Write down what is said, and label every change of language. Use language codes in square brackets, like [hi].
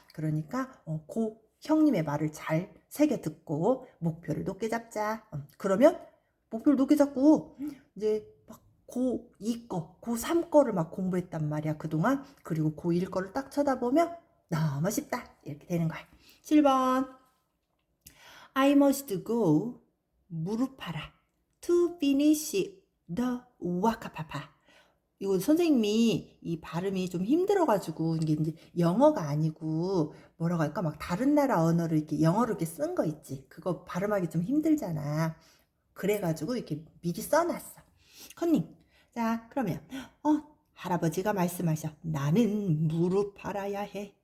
[ko] 그러니까 고 형님의 말을 잘 새겨 듣고 목표를 높게 잡자. 그러면 목표를 높게 잡고 이제 막 고2 거, 고3 거를 막 공부했단 말이야 그동안. 그리고 고1 거를 딱 쳐다보면 너무 쉽다 이렇게 되는 거야. 7번 [en] I must go 무릎하라 to finish the 와카파파. [ko] 이거 선생님이 이 발음이 좀 힘들어가지고 이게 이제 영어가 아니고 뭐라고 할까 막 다른 나라 언어를 이렇게 영어로 이렇게 쓴 거 있지. 그거 발음하기 좀 힘들잖아. 그래가지고 이렇게 미리 써놨어. 컨닝. 자 그러면 할아버지가 말씀하셔. 나는 무릎팔아야 해.